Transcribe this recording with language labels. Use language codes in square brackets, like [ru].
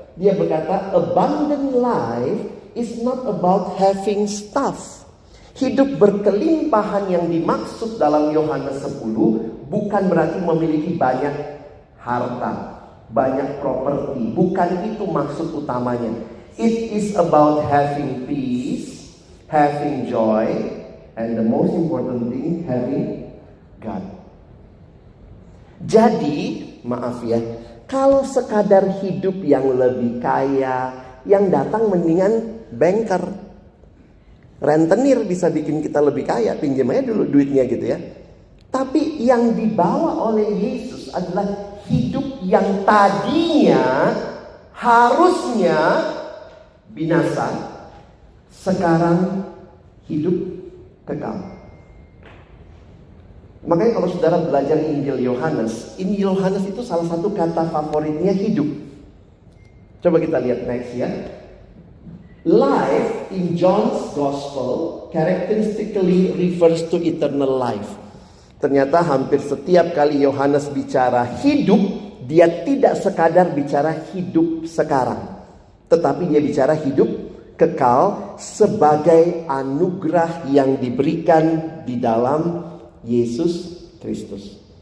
[id] Dia berkata, [en] abundant life is not about having stuff. [id] Hidup berkelimpahan yang dimaksud dalam Yohanes 10 bukan berarti memiliki banyak harta, banyak properti. Bukan itu maksud utamanya. [en] It is about having peace, having joy, and the most important thing, having God. [id] Jadi, maaf ya, kalau sekadar hidup yang lebih kaya, yang datang mendingan banker. Rentenir bisa bikin kita lebih kaya, pinjam aja dulu duitnya gitu ya. Tapi yang dibawa oleh Yesus adalah hidup yang tadinya harusnya binasa, sekarang hidup kekal. Makanya kalau saudara belajar Injil Yohanes itu salah satu kata favoritnya hidup. Coba kita lihat next ya. [en] Life in John's Gospel characteristically refers to eternal life. [id] Ternyata hampir setiap kali Yohanes bicara hidup, dia tidak sekadar bicara hidup sekarang, tetapi dia bicara hidup kekal sebagai anugerah yang diberikan di dalam Yesus Kristus.